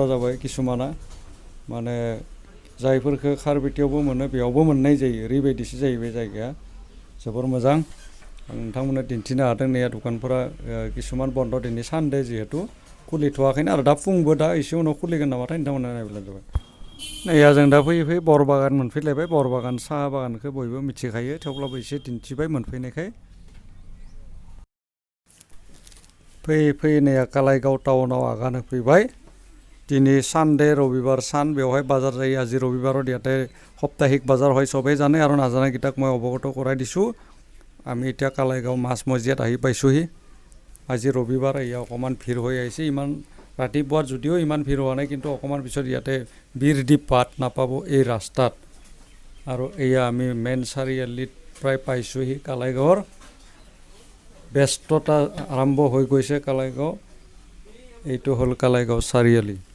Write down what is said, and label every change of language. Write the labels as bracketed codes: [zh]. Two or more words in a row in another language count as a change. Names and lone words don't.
[brx] जाबाय किसुमाना माने जायफोरखौ खारपेटियावबो मोनो बेयावबो मोननाय जायो ओरैबायदिसो जायो बे जायगाया जोबोर मोजां नोंथांमोननो दिन्थिनो हादों नै दखानफोरा किसुमान बन्द दिनै सानदे जिहेतु खुलिथ'वाखैनो आरो दा फुंबो दा एसे उनाव खुलिगोन नामाथाय नोंथांमोना नायब्लानो जाबाय नैया जों दा फैयै फैयै बर बागान मोनफैलायबाय बर बागान साहा बागानखौ बयबो मिथिखायो थेवब्लाबो एसे दिन्थिबाय मोनफैनायखाय फैयै फैयै नैया कालाइगाव टाउनाव आगान होफैबाय दिनै सानडे रबिबार सान बेवहाय बाजार जायो [as] আজি ৰবিবাৰৰ ইয়াতে সাপ্তাহিক বাজাৰ হয় চবেই জানে আৰু নাজানাকেইটাক মই অৱগত কৰাই দিছোঁ আমি এতিয়া কালাইগাঁও মাছ মজিয়াত আহি পাইছোঁহি আজি ৰবিবাৰ এয়া অকণমান ভিৰ হৈ আহিছে ইমান ৰাতিপুৱাৰ যদিও ইমান ভিৰ হোৱা নাই কিন্তু অকণমান পিছত ইয়াতে বীৰ দি পাত নাপাব এই ৰাস্তাত আৰু এয়া আমি মেইন চাৰিআলিত প্ৰায় পাইছোঁহি কালাইগাঁৱৰ ব্যস্ততা আৰম্ভ হৈ গৈছে কালাইগাঁও এইটো হ'ল কালাইগাঁও চাৰিআলি